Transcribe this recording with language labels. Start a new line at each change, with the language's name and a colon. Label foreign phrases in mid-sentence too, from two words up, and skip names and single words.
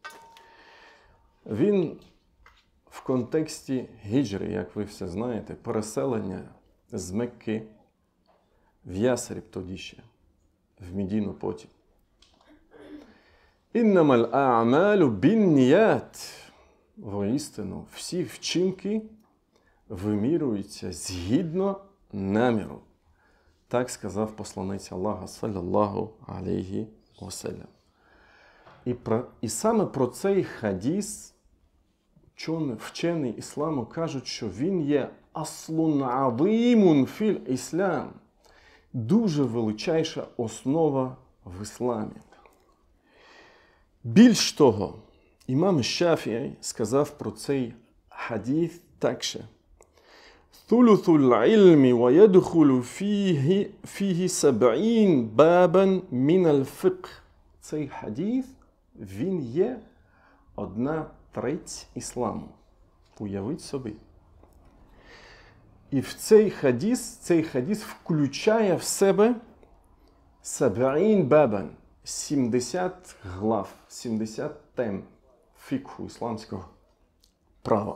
Ukrainian: Він в контексті гіджри, як ви все знаєте, переселення з Мекки в Ясриб тоді ще, в Медіну потім.
Arabic: «إنما الأعمال بالنيات».
Ukrainian: Воістину, всі вчинки вимірюються згідно наміру. Так сказав посланець Аллаха,
Arabic: صلى الله عليه وسلم.
Ukrainian: І саме про цей хадіс вчені ісламу кажуть, що він є
Arabic: أصل عظيم في الإسلام.
Ukrainian: Дуже величайша основа в ісламі. Більш того, імам Шафі'і сказав про цей хадіс так же.
Arabic: ثُلُثُ الْعِلْمِ وَيَدْخُلُ فِيهِ 70 بَابًا مِنَ الْفِقْهِ.
Ukrainian: Цей хадіс, він є 1/3 ісламу. Уявіть собі. І в цей хадіс включає в себе 70 бабан, 70 глав, 70 тем фікху ісламського права.